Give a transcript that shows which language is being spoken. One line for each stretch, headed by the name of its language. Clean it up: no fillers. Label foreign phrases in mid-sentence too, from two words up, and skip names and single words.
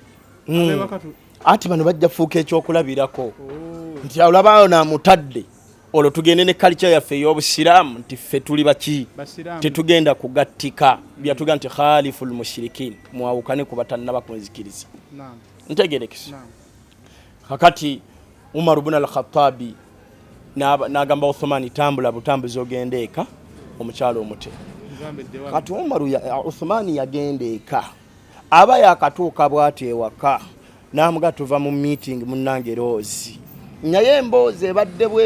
Ganda: ati bano bajja fuuka ekyokulabirako nti olabaayo namutadde olwo tugende ne culture yaffe ey'obusiraamu nti ffe tuli baki tetugenda kugattika byatuga nti
Arabic: خالفوا المشركين
Ganda: mwawukane ku batannaba kunzikiriza ntegerekesa kakati Umar ibn al-Khattab n'agamba Uthman tambula butambuzi ogenda eka omukyalo omute kati Uthman yagenda eka aba yakatuuka bw'ati ewaka n'amuga tuva mu meeting munnange Rozi naye emboozi ebadde